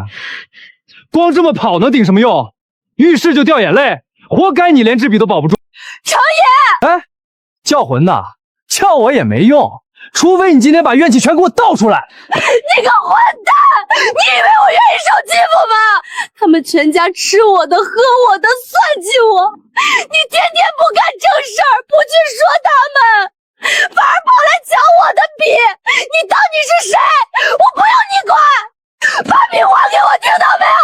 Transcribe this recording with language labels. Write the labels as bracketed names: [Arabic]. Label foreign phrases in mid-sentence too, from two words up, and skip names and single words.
[Chinese] 光這麼跑能頂什麼用？遇事就掉眼淚，活該你連支筆都保不住。程野，哎，叫魂吶，叫我也沒用，除非你今天把怨氣全給我倒出來。你個混蛋！你以為我願意受欺負嗎？他們全家吃我的，喝我的，算計我。你天天不幹正事兒，不去說他們，反而跑來搶我的筆。你當你是誰？我不用你管。把筆還給我，聽到沒有？